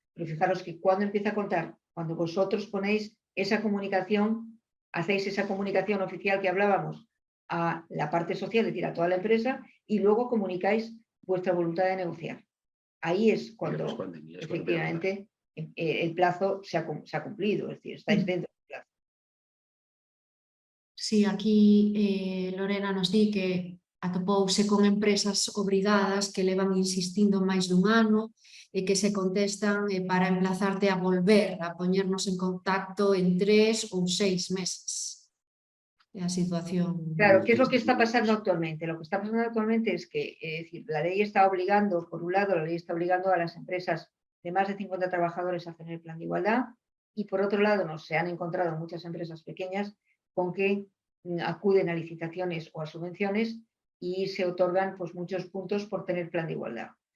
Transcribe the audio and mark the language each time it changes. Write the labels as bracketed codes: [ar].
[es] Pero fijaros que cuando empieza a contar, cuando vosotros ponéis esa comunicación, hacéis esa comunicación oficial que hablábamos a la parte social, es decir, a toda la empresa, y luego comunicáis vuestra voluntad de negociar. Ahí es cuando, efectivamente, el plazo se ha cumplido, es decir, estáis dentro del plazo. [gl] Sí, aquí Lorena nos di que atopouse con empresas obrigadas que levan insistindo máis dun ano e que se contestan para emplazarte a volver a poñernos en contacto en 3 ou 6 meses. É a situación... [es] Claro, ¿qué es lo que está pasando actualmente? Lo que está pasando actualmente es que la ley está obligando, por un lado, la ley está obligando a las empresas de más de 50 trabajadores a hacer el plan de igualdad, y por otro lado se han encontrado muchas empresas pequeñas con que acuden a licitaciones o a subvenciones y se otorgan pues muchos puntos por tener plan de igualdad.